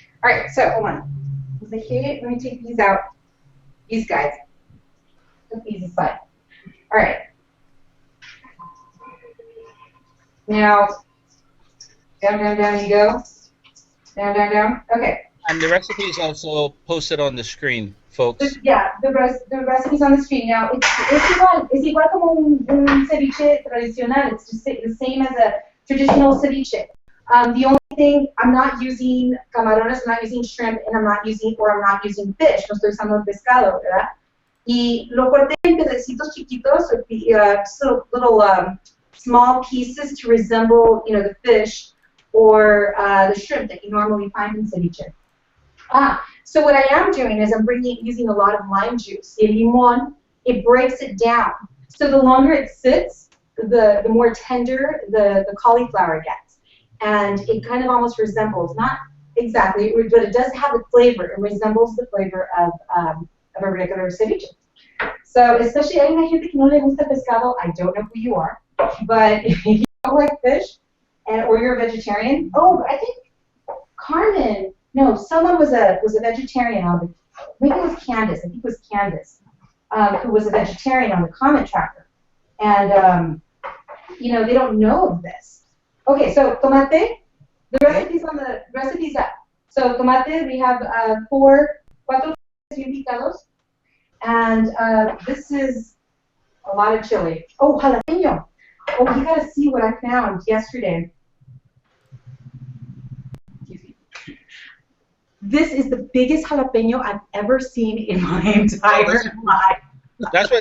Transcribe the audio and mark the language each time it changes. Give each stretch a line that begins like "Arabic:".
English: All right, so hold on. Let me take these out. These guys. Put these aside. All right. Now, down you go. Down. Okay. And the recipe is also posted on the screen, folks. Yeah, the recipe's on the screen. Now,
Spanish: es igual como un ceviche tradicional.
English: It's just the same as a traditional ceviche. The only thing, I'm not using camarones, I'm not using shrimp, and I'm not using fish.
Spanish: No estoy usando pescado, ¿verdad? Y lo corté en pedacitos chiquitos,
English: little small pieces to resemble, you know, the fish or the shrimp that you normally find in ceviche. So what I am doing is I'm using a lot of lime juice.
Spanish: El limón,
English: it breaks it down. So the longer it sits, the more tender the cauliflower gets. And it kind of almost resembles, not exactly, but it does have a flavor. It resembles the flavor of a regular ceviche. So, especially,
Spanish: hay una gente que no le gusta pescado.
English: I don't know who you are, but if you don't like fish, or you're a vegetarian, I think Carmen, no, someone was a vegetarian on the, maybe it was Candace. I think it was Candace, who was a vegetarian on the comment tracker, and you know, they don't know of this. Okay, so tomate, the recipe's up.
Spanish: So tomate,
English: we have
Spanish: cuatro bien picados.
English: And this is a lot of chili. Oh, jalapeno. Oh, you gotta see what I found yesterday. This is the biggest jalapeno I've ever seen in my entire life.